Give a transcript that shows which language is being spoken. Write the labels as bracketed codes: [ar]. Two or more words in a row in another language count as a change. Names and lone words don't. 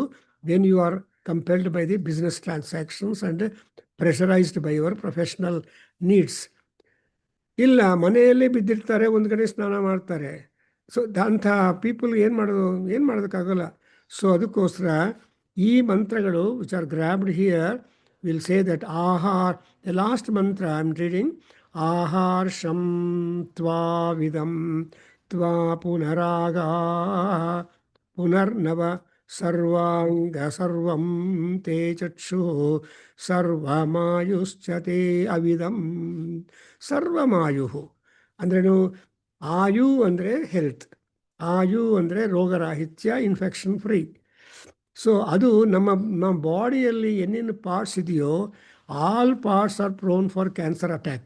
[en] When you are compelled by the business transactions and pressurised by your professional needs. [kn] ಇಲ್ಲ ಮನೆಯಲ್ಲೇ ಬಿದ್ದಿರ್ತಾರೆ, ಒಂದು ಕಡೆ ಸ್ನಾನ ಮಾಡ್ತಾರೆ. ಸೊ ಅಂಥ ಪೀಪಲ್ ಏನು ಮಾಡೋದಕ್ಕಾಗಲ್ಲ. ಸೊ ಅದಕ್ಕೋಸ್ಕರ ಈ ಮಂತ್ರಗಳು [en] which are grabbed here will say that aahaar, the last mantra I am reading, [sa] ಆಹಾರ್ಷಂ ತ್ವಾವಿದಂ ತ್ವಾ ಪುನರಾಗಾ ಪುನರ್ನವ ಸರ್ವಾಂಗ ಸರ್ವಂ ತೇ ಚಕ್ಷು ಸರ್ವಮಾಯುಶ್ಚ ತೇ ಅವಿದಂ. [kn] ಸರ್ವಮಾಯು ಅಂದ್ರೇನು? ಆಯು ಅಂದರೆ ಹೆಲ್ತ್, ಆಯು ಅಂದರೆ ರೋಗರಾಹಿತ್ಯ, [en] infection free. [kn] ಸೊ ಅದು ನಮ್ಮ ಬಾಡಿಯಲ್ಲಿ ಏನೇನು ಪಾರ್ಟ್ಸ್ ಇದೆಯೋ [en] all parts are prone for cancer attack.